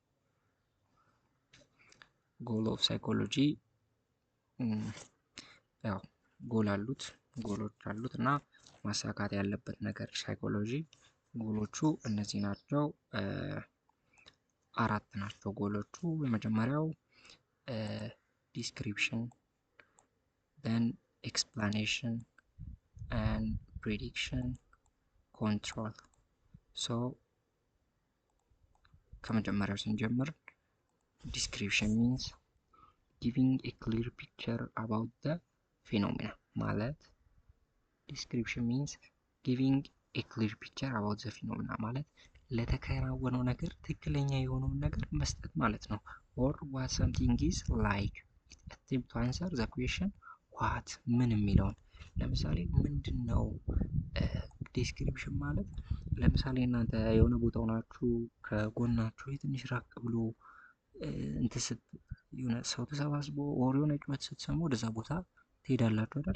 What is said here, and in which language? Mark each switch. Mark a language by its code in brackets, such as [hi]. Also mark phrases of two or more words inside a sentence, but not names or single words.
[en] goal of psychology [am] ያው ጎሎች አሉት እና ማሳካት ያለበት ነገር ሳይኮሎጂ ጎሎቹ እነዚህ ናቸው። አራት ናቸው ጎሎቹ። የመጀመሪያው [en] description, then explanation and prediction, control. So [am] ከመጀመሪያው ስንጀምር [en] description means giving a clear picture about the phenomena ማለት description means giving a clear picture about the phenomena [am] ማለት ለተከናወነው ነገር ትክክለኛ የሆነውን ነገር መስጠት ማለት ነው። [en] or what something is like attempt to answer the question what [am] ምን የሚለውን ለምሳሌ ምንድነው ዲስክሪፕሽን ማለት ለምሳሌ እናንተ የሆነ ቦታ ሆናችሁ ከጎናችሁ ትንሽ ራቅ ብሎ የሆነ ሰው ተሰባስቦ ወር የሆነ ጩኸት ስትሰሙ ወደዛ ቦታ ትሄዳላችሁ አይደል?